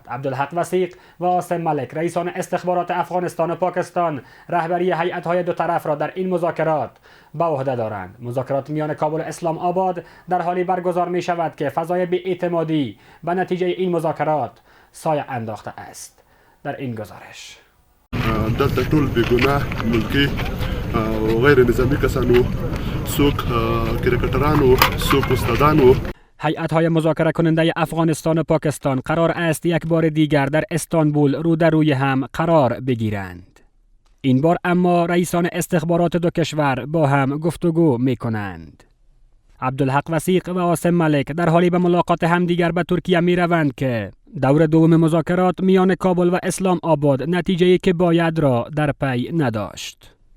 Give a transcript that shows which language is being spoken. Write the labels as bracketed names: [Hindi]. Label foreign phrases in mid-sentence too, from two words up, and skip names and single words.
[Persian] عبدالحق وثیق و عاصم ملک رئیسان استخبارات افغانستان و پاکستان رهبری هیئت‌های دو طرف را در این مذاکرات به عهده دارند. مذاکرات میان کابل و اسلام آباد در حالی برگزار می شود که فضای بی‌اعتمادی به نتیجه این مذاکرات سایه انداخته است. در این گزارش [Pashto] دلته ټول بیګناه ملکی او غیر نظامی کسانو، څوک کرکټرانو، څوک استادانو. [Persian] هیئت‌های مذاکره کننده افغانستان و پاکستان قرار است یک بار دیگر در استانبول رو در روی هم قرار بگیرند. این بار اما رئیسان استخبارات دو کشور با هم گفتگو می کنند. عبدالحق وثیق و عاصم ملک در حالی به ملاقات همدیگر به ترکیه می روند که دور دوم مذاکرات میان کابل و اسلام آباد نتیجه‌ای که باید را در پی نداشت.